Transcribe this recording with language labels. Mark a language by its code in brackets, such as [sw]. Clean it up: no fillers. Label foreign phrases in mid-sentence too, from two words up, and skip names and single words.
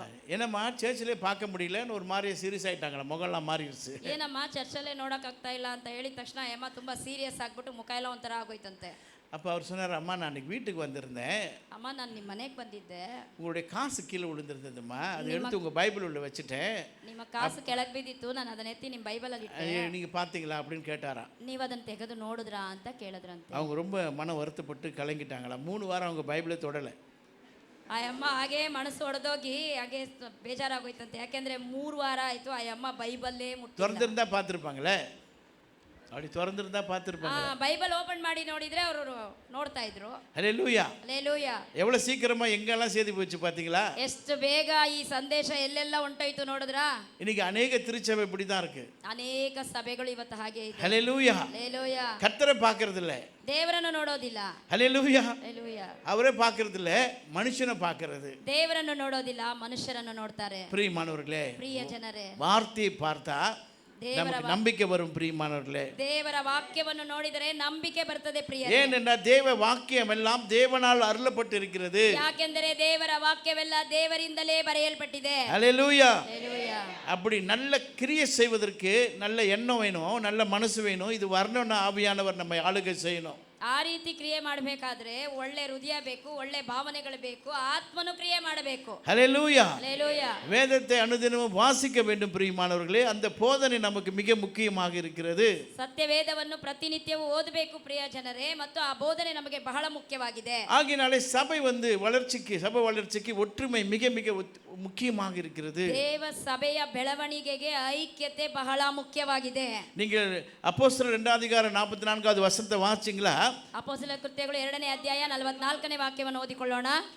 [kn] ಏನಮ್ಮ ಚರ್ಚ್ಲೇ [ta] பார்க்க முடியலன்னு ஒரு மாதிரி சீரியஸ் ஆயிட்டாங்களா, முகம்லாம் மாறிடுச்சு. [kn] ಏನಮ್ಮ ಚರ್ಚಲ್ಲೇ ನೋಡಕ್ ಆಗ್ತಾ ಇಲ್ಲ ಅಂತ ಹೇಳಿದ ತಕ್ಷಣ ಅಮ್ಮ ತುಂಬಾ ಸೀರಿಯಸ್ ಆಗ್ಬಿಟ್ಟು ಮುಖ ಎಲ್ಲ ಒಂಥರ ಆಗೋಯ್ತಂತೆ. [ta] அப்போ அவர் சொன்னார், அம்மா நான் அன்றைக்கி வீட்டுக்கு வந்திருந்தேன், [kn] ಅಮ್ಮ ನಾನು ನಿಮ್ಮ ಮನೆಗೆ ಬಂದಿದ್ದೆ, [ta] உங்களுடைய காசு கீழே விழுந்திருந்ததும்மா, அதை எடுத்து உங்கள் பைபிள் உள்ள வச்சுட்டேன், [kn] ನಿಮ್ಮ ಕಾಸು ಕೆಳಗೆ ಬಿದ್ದಿತ್ತು, ನಾನು ಅದನ್ನ ಎತ್ತಿ ನಿಮ್ಮ ಬೈಬಲಲ್ಲಿ ಇಟ್ಟೆ, [ta] நீங்கள் பார்த்தீங்களா அப்படின்னு கேட்டாராம். [kn] ನೀವು ಅದನ್ನು ತೆಗೆದು ನೋಡಿದ್ರಾ ಅಂತ ಕೇಳಿದ್ರಂತೆ. [ta] அவங்க ரொம்ப மன வருத்தப்பட்டு கலங்கிட்டாங்களா. 3 வாரம் அவங்க பைபிளே தொடலை. [kn] ಆ ಅಮ್ಮ ಹಾಗೆ ಮನಸ್ಸು ಒಡೆದೋಗಿ ಹಾಗೆ ಬೇಜಾರಾಗೋಯ್ತಂತೆ. ಯಾಕೆಂದ್ರೆ 3 ವಾರ ಆಯ್ತು ಆ ಅಮ್ಮ ಬೈಬಲ್ಲೇ ಮುಟ್ಟಿಲ್ಲ. [ta] திறந்திருந்தா பார்த்துருப்பாங்களே, அப்படி திறந்திருந்தா பார்த்துருப்பாங்க. [kn] பைபிள் ஓபன் ಮಾಡಿ ನೋಡಿದ್ರೆ ಅವರು ನೋಡ್ತಾ ಇದ್ರು. [ta] ஹல்லேலூயா. ஹல்லேலூயா. எவ்வளவு சீக்கிரமா எங்கெல்லாம் சேதி போச்சு பாத்தீங்களா? [kn] ಎಷ್ಟು ಬೇಗ ಈ ಸಂದೇಶ ಎಲ್ಲೆಲ್ಲ ಹೊಂಟೋಯ್ತು ನೋಡಿದ್ರಾ? [ta] இன்னைக்கு अनेक திருச்சபை இப்படி தான் இருக்கு. [kn] ಅನೇಕ ಸಭೆಗಳು ಇವತ್ತು ಹಾಗೆ ಇದೆ. [ta] ஹல்லேலூயா. ஹல்லேலூயா. கர்த்தரை பார்க்கிறது இல்ல, [kn] ದೇವರನ್ನು ನೋಡೋದಿಲ್ಲ. [ta] ஹல்லேலூயா. ஹல்லேலூயா. அவரே பார்க்கிறது இல்ல, மனுஷனை பார்க்கிறது. [kn] ದೇವರನ್ನು ನೋಡೋದಿಲ್ಲ, ಮನುಷ್ಯರನ್ನು ನೋಡ್ತಾರೆ. [ta] பிரியமானவர்களே, [kn] ಪ್ರಿಯ ಜನರೇ, [ta] வார்த்தையை பார்த்தா நமக்கு நம்பிக்கை வரும். பிரியமானவர்களே, [kn] ದೇವರ ವಾಕ್ಯವನ್ನು ನೋಡಿದರೆ ನಂಬಿಕೆ ಬರ್ತದೆ ಪ್ರಿಯರೇ. [ta] ஏனென்றால் தேவ வாக்கியம் எல்லாம் தேவனால் அருளப்பட்டு இருக்கிறது. [kn] ಯಾಕೆಂದರೆ ದೇವರ ವಾಕ್ಯವೆಲ್ಲ ದೇವರಿಂದಲೇ ಬರೆಯಲ್ಪಟ್ಟಿದೆ. [ta] ஹல்லேலூயா. ஹல்லேலூயா. அப்படி நல்ல கிரியை செய்வதற்கு நல்ல எண்ணம் வேணும், நல்ல மனசு வேணும். இது வரணும்னா ஆவியானவர் நம்மை ஆளுகை செய்யணும். [kn] ಆ ರೀತಿ ಕ್ರಿಯೆ ಮಾಡಬೇಕಾದ್ರೆ ಒಳ್ಳೆ ಹೃದಯ ಬೇಕು, ಒಳ್ಳೆ ಭಾವನೆಗಳು ಬೇಕು, ಆತ್ಮನು ಕ್ರಿಯೆ ಮಾಡಬೇಕು. [ta] ஹல்லேலூயா. ஹல்லேலூயா. வேதத்தை அனுதினமும் வாசிக்க வேண்டும் பிரியமானவர்களே. அந்த போதனை நமக்கு மிக முக்கியமாக இருக்கிறது. [kn] ಸತ್ಯವೇದವನ್ನು ಪ್ರತಿನಿತ್ಯವೂ ಓದಬೇಕು ಪ್ರಿಯ ಜನರೇ, ಮತ್ತು ಆ ಬೋಧನೆ ನಮಗೆ ಬಹಳ ಮುಖ್ಯವಾಗಿದೆ. [ta] ஆகினாலே சபை சபை வளர்ச்சிக்கு ஒற்றுமை மிக மிக முக்கியமாக இருக்கிறது. [kn] ದೇವ ಸಭೆಯ ಬೆಳವಣಿಗೆಗೆ ಐಕ್ಯತೆ ಬಹಳ ಮುಖ್ಯವಾಗಿದೆ. [ta] நீங்கள் அப்போஸ்தலர் 2 அதிகாரம் 44வது வசனத்தை வாசிச்சீங்களா? [kn] ಅಪೊಸ್ತಲರ ಕೃತ್ಯಗಳು 2ನೇ ಅಧ್ಯಾಯ 44ನೇ ವಾಕ್ಯವನ್ನು ಓದಿಕೊಳ್ಳೋಣ.